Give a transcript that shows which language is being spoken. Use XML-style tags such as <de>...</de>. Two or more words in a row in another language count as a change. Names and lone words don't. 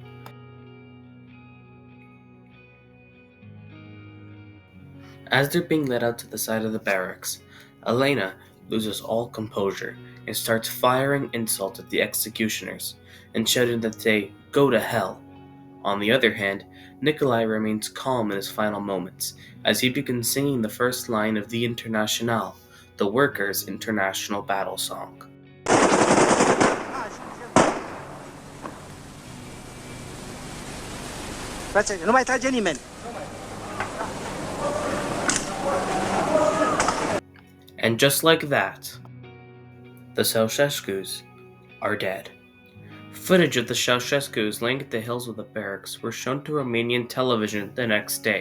<en>As they're being led out to the side of the barracks, Elena loses all composure and starts firing insults at the executioners and shouting that they go to hell. On the other hand, Nicolae remains calm in his final moments as he begins singing the first line of the Internationale, the workers' international battle song.</en> <ro>Frate, nu mai trage nimeni.</ro> <en>And just like that, the Ceausescus are dead. Footage of the Ceausescus laying at the hills of the barracks were shown to Romanian television the next day.</en>